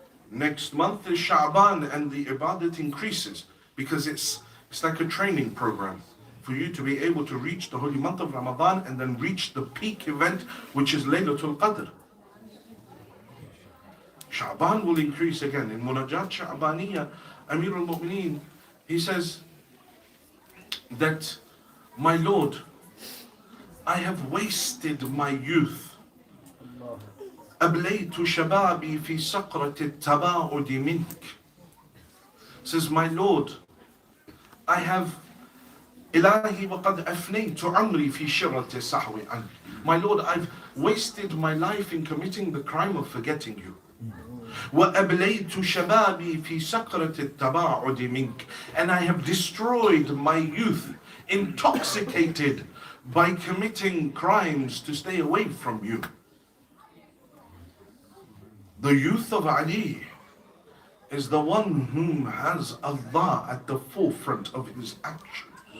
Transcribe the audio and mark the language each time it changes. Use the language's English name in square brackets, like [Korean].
[English] Next month is Sha'ban and the ibadat increases because it's like a training program for you to be able to reach the holy month of Ramadan and then reach the peak event, which is Laylatul Qadr. Sha'ban will increase again. In Munajat Sha'baniyya, Amir al-Mu'mineen, he says that, my Lord, I have wasted my youth. [Arabic] أبليت شبابي في سقرة التباعد منك. [English] Says, my Lord, I have [Arabic] إلهي وقد أفنيت عمري في شرة السهو عنك. [English] My Lord, I've wasted my life in committing the crime of forgetting you. [Arabic] وأبليت شبابي في سقرة التباعد منك. [English] And I have destroyed my youth, intoxicated by committing crimes to stay away from you. The youth of Ali is the one whom has Allah at the forefront of his actions.